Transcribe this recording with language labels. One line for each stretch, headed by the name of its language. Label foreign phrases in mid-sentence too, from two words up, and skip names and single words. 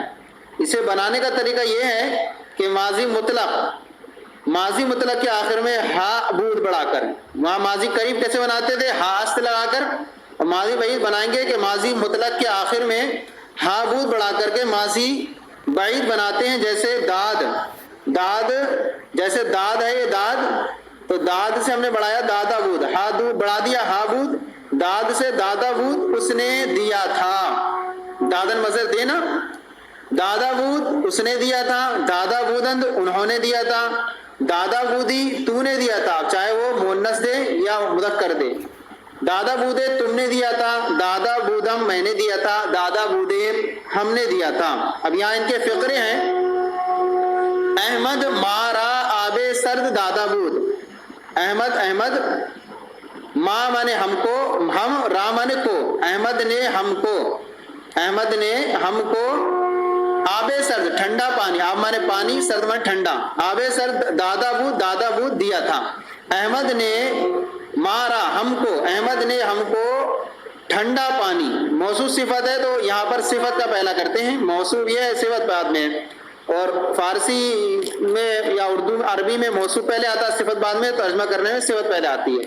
Urdu: اسے بنانے کا طریقہ یہ ہے کہ ماضی مطلق، ماضی مطلق کے آخر میں
Persian: ہا بود
Urdu: بڑھا کر، وہاں ماضی قریب کیسے بناتے تھے،
Persian: ہا است
Urdu: لگا کر، اور ماضی بعید بنائیں گے کہ ماضی مطلق کے آخر میں
Persian: ہا بود
Urdu: بڑھا کر کے ماضی بعید بناتے ہیں۔ جیسے داد، داد جیسے داد ہے، یہ داد، تو داد سے ہم نے بڑھایا
Persian: دادا بود، ہا دود
Urdu: بڑھا دیا
Persian: ہا بود،
Urdu: داد سے
Persian: دادا بود
Urdu: اس نے دیا تھا، دادن مصدر دینا،
Persian: دادا بود
Urdu: اس نے دیا تھا،
Persian: دادا بودند
Urdu: انہوں نے دیا تھا،
Persian: دادا بودی
Urdu: تو نے دیا تھا، چاہے وہ مؤنث دے یا مذکر دے،
Persian: دادا بودے
Urdu: تم نے دیا تھا،
Persian: دادا بودم
Urdu: میں نے دیا تھا،
Persian: دادا بودے
Urdu: ہم نے دیا تھا۔ اب یہاں ان کے فقرے ہیں، احمد
Persian: مارا آب سرد دادا بود،
Urdu: احمد، احمد ماں مانے ہم کو، ہم، را مانے کو، احمد نے ہم کو، احمد نے ہم کو
Persian: آب سرد
Urdu: ٹھنڈا پانی، آب مانے پانی، سرد مانے ٹھنڈا،
Persian: آب سرد دادا بود
Urdu: دیا تھا۔ احمد نے مارا ہم کو، احمد نے ہم کو ٹھنڈا پانی، موصوف صفت ہے تو یہاں پر صفت کا پہلا کرتے ہیں، موصوف یہ ہے صفت بعد میں، اور فارسی میں یا اردو عربی میں موصوف پہلے آتا ہے صفت بعد میں، ترجمہ کرنے میں صفت پہلے آتی ہے۔